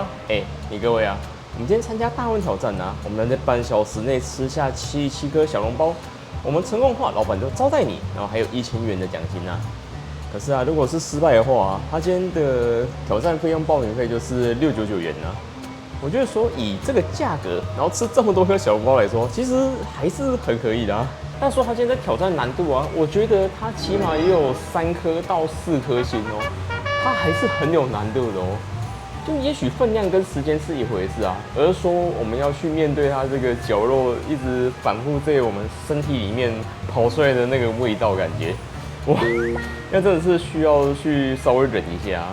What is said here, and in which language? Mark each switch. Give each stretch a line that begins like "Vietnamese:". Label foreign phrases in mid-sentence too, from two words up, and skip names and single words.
Chinese: 你各位啊，我們今天參加大胃挑戰啊，我們能在半小時內吃下77顆小籠包，我們成功的話，老闆就招待你，然後還有1000元的獎金啊。可是啊，如果是失敗的話啊，他今天的挑戰費用報名費就是699元啊。我覺得說以這個價格，然後吃這麼多顆小籠包來說，其實還是很可以的啊。但說他現在挑戰難度啊，我覺得他起碼也有3顆到4顆星哦，他還是很有難度的哦。就也許分量跟時間是一回事啊，而是說我們要去面對它這個絞肉一直反覆在我們身體裡面跑出來的那個味道感覺，哇，那真的是需要去稍微忍一下啊。